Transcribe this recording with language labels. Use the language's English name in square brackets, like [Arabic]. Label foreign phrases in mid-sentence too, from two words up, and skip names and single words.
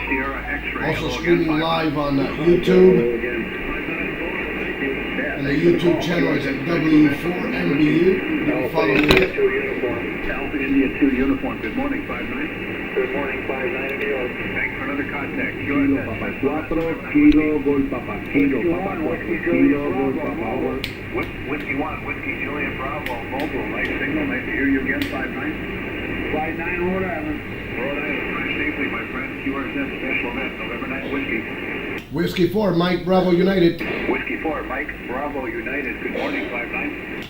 [English] Also streaming live on YouTube. And the YouTube channel is at W4MBU. You can follow me there. Alpha India 2 uniform, good morning, 5-9. Good morning, 5-9 in New York. Thanks for another contact. Kilo Papa 4, Kilo Gol Papa, Kilo Papa 4, Kilo Gol Papa, over. Whiskey 1, Whiskey Julia Bravo, mobile, nice signal, nice to hear you again, 5-9. 5-9, Rhode Island. Rhode Island, drive safely, my friend, QRZ special event, November 9 Whiskey. Whiskey 4, Mike Bravo United. Whiskey 4, Mike Bravo United, good morning, 5-9.